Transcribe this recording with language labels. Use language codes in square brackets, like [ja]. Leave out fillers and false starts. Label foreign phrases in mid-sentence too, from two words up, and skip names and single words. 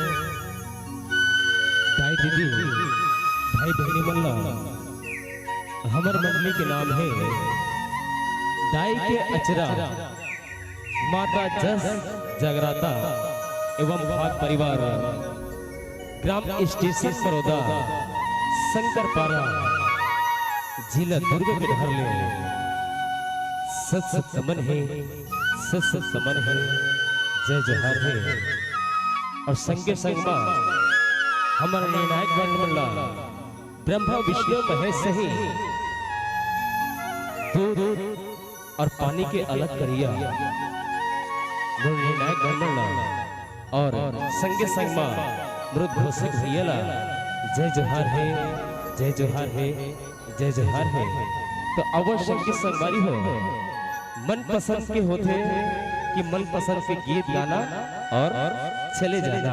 [hne] दाई दीदी भाई बहनी मल्ला हमर मंडली के नाम है दाई के अचरा माता जस जगराता एवं भाग परिवार ग्राम स्टेशन सरोदा शंकरपारा जिला दुर्ग के घर ले सत समन है, सत समन है, जय जहर है। और संगे संग हमारा निर्णायक मंडला ब्रह्मा विष्णु महेश सही दूध और पानी के अलग करिया निर्णायक मंडला और संगे संग मृद घोषक भैया जय जोहार है, जय जोहार है, जय जोहार है। तो अवश्य की संगवारी हो मन पसंद के होते कि मन पसंद के गीत गाना और चले जाना।